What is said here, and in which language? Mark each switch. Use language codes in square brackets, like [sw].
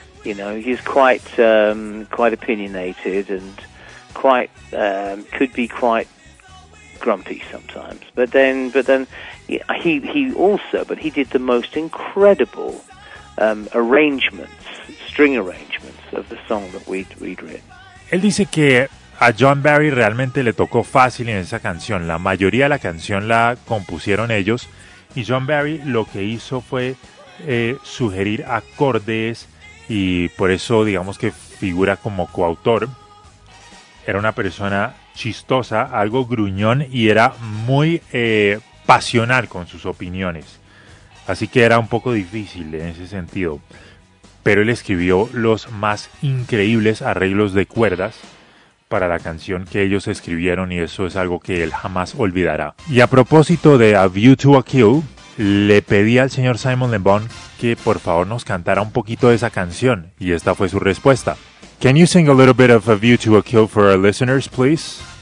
[en] You know, he's quite quite opinionated and quite could be quite grumpy sometimes. But he did the most incredible arrangements, string arrangements of the song that we'd written. [es] Él dice que a John Barry realmente le tocó fácil en esa canción. La mayoría de la canción la compusieron ellos y John Barry lo que hizo fue sugerir acordes. Y por eso, digamos que figura como coautor. Era una persona chistosa, algo gruñón, y era muy pasional con sus opiniones. Así que era un poco difícil en ese sentido. Pero él escribió los más increíbles arreglos de cuerdas para la canción que ellos escribieron, y eso es algo que él jamás olvidará. Y a propósito de A View to a Kill, le pedí al señor Simon Le Bon que por favor nos cantara un poquito de esa canción, y esta fue su respuesta. [en] Can you sing a little bit of A View to a Kill for our listeners, please?